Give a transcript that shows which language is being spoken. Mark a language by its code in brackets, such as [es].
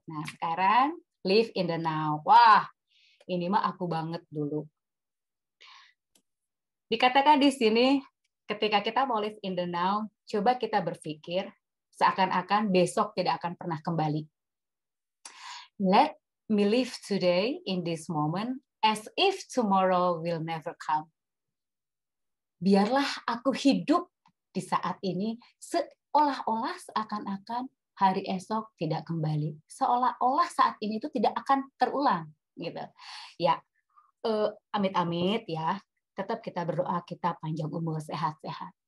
[id] Nah sekarang [en] live in the now. [id] Wah, ini mah aku banget dulu. Dikatakan di sini, ketika kita mau [en] live in the now, [id] coba kita berpikir seakan-akan besok tidak akan pernah kembali. [en] Let me live today in this moment as if tomorrow will never come. [id] Biarlah aku hidup di saat ini seolah-olah seakan-akan hari esok tidak kembali. Seolah-olah saat ini itu tidak akan terulang. Gitu. Ya, amit-amit ya. Tetap kita berdoa, kita panjang umur, sehat-sehat.